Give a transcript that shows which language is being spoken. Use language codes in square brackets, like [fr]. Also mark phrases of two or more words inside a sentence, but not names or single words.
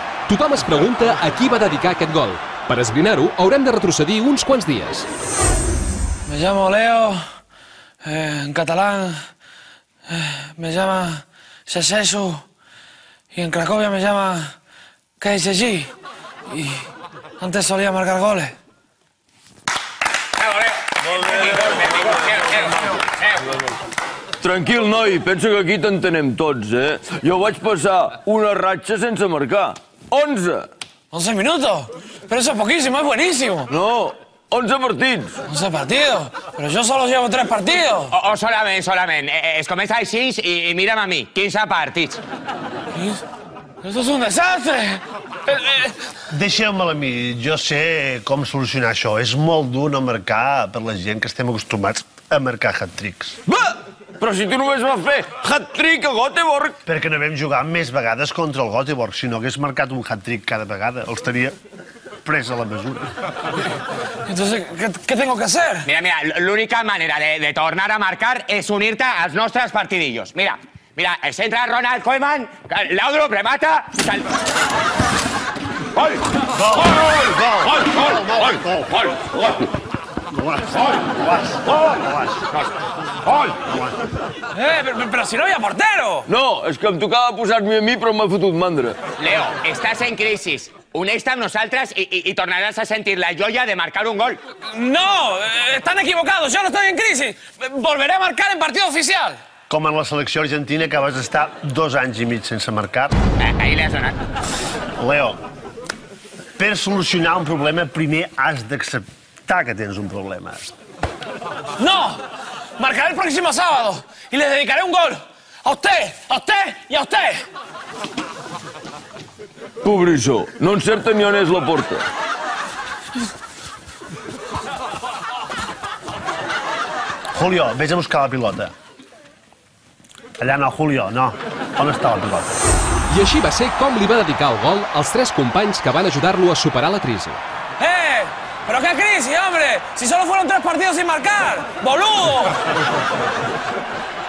[ca] Tothom es pregunta a qui va dedicar aquest gol. Per esbrinar-ho, haurem de retrocedir uns quants dies. [es] Me llamo Leo, en catalán me llama Sesesu y en Cracovia me llama KSG y antes solía marcar goles. [ca] Tranquil, noi, penso que aquí t'entenem tots, eh? Jo vaig passar una ratxa sense marcar. 11! [es] 11 minutos, pero eso es poquísimo, es buenísimo. [ca] No, 11 partits. [es] 11 partidos, pero yo solo llevo 3 partidos. [ca] Solament. Es comença així i mira'm a mi, 15 partits. [es] Esto es un desastre. [ca] Deixeu-me'l a mi, jo sé com solucionar això. És molt dur no marcar per la gent que estem acostumats a marcar hat-tricks. Va! Però si tu només vas fer hat-trick a Göteborg! Perquè no vam jugar més vegades contra el Göteborg. Si no hagués marcat un hat-trick cada vegada, els tenia pres a la mesura. [es] Entonces, ¿qué tengo que hacer? [ca] Mira, l'única manera de tornar a marcar és unir-te als nostres partidillos. Mira, centra Ronald Koeman, Laudrup remata... Gol! [es] Pero si no había portero. [ca] No, és que em tocava posar-m'hi a mi, però m'ha fotut mandra. Leo, estàs en crisi. Uneix-te amb nosaltres i tornaràs a sentir la joia de marcar un gol. [es] No, están equivocados, yo no estoy en crisis. Volveré a marcar en partido oficial. [ca] Com en la selecció argentina, que vas estar 2 anys i mig sense marcar. Ahí li has donat. Leo, per solucionar un problema, primer has d'acceptar que tens un problema. [es] No, marcaré el próximo sábado y les dedicaré un gol. A usted y a usted. [ca] Pobrissó, no encerta ni on és la porta. Julio, vés a buscar la pilota. Allà no, Julio, no. On està la pilota? I així va ser com li va dedicar el gol als 3 companys que van ajudar-lo a superar la crisi. [es] ¿Pero qué crisis, hombre? Si solo fueron 3 partidos sin marcar, boludo.